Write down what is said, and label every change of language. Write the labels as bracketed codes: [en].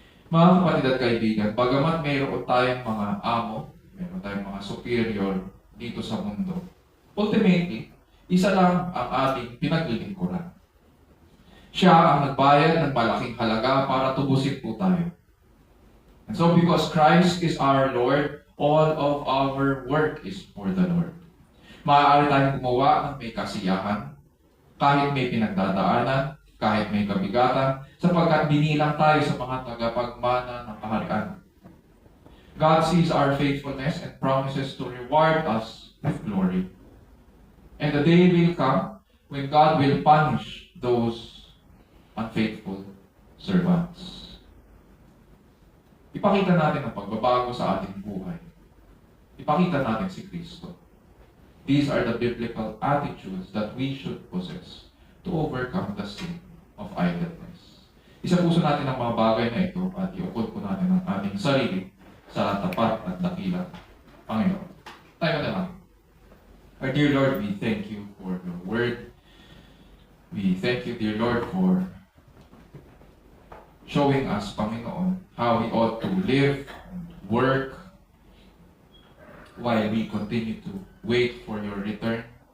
[tl] Mga kapatid at kaibigan, bagamat mayroon tayong mga amo, mayroon tayong mga superior dito sa mundo, ultimately, isa lang ang ating pinaglilingkuran. Siya ang nagbayad ng malaking halaga para tubusin po tayo. [en] And so because Christ is our Lord, all of our work is for the Lord. [tl] Maaari tayong gumawa ng may kasiyahan, kahit may pinagdadaanan, kahit may kabigatan, sapagkat binilang tayo sa mga tagapagmana ng kaharian. [en] God sees our faithfulness and promises to reward us with glory. And the day will come when God will punish those unfaithful servants. [tl] Ipakita natin ang pagbabago sa ating buhay. Ipakita natin si Kristo. [en] These are the biblical attitudes that we should possess to overcome the sin of idleness. [tl] Isapuso natin ang mga bagay na ito at iukod po natin ang ating sarili sa tapat at dakilang Panginoon. Tayo na lang. [en] Our dear Lord, we thank you for your word. We thank you, dear Lord, for showing us, Panginoon, how we ought to live and work while we continue to wait for your return.